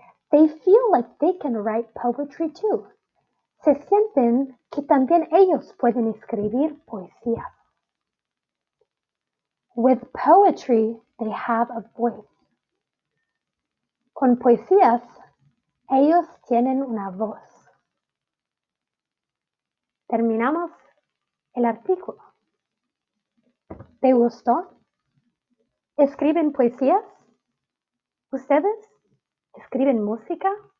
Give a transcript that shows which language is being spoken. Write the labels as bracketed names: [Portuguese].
[English] They feel like they can write poetry too. [Spanish] Se sienten que también ellos pueden escribir poesía. [English] With poetry, they have a voice. [Spanish] Con poesías, ellos tienen una voz. Terminamos el artículo. ¿Te gustó? ¿Escriben poesías? ¿Ustedes escriben música?